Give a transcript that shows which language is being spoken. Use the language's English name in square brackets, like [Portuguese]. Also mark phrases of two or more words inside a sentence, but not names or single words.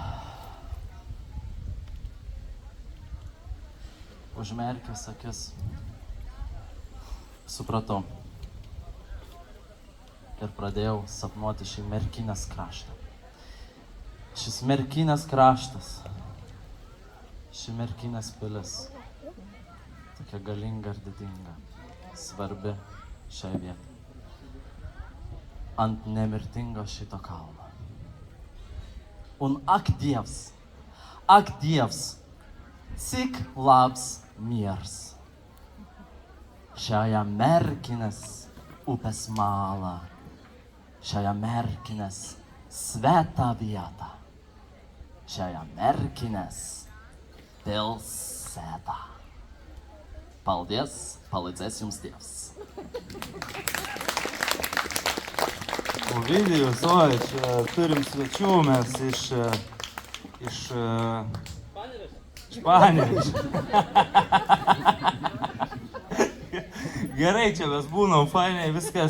[Lithuanian] Užmerkęs akis, supratau ir pradėjau sapnuoti šį Merkinės kraštą. Šis Merkinės kraštas, ši Merkinės pilis, tokia galinga ir didinga, svarbi šiai vietai. Ant nemirtingo šito kalno. [Latvian] Un ak Dievs, cik labs miers. [Lithuanian] Šiąją Merkinės upės malą, šiąją Merkinės svetą vietą, šiąją Merkinės pilsėtą. [Latvian] Paldies, palaicės jums Dievs. [Lithuanian] Ovidijus, oi, čia turim svečių mes iš Panevėžio. Gerai, čia mes būnam, fainiai, viskas.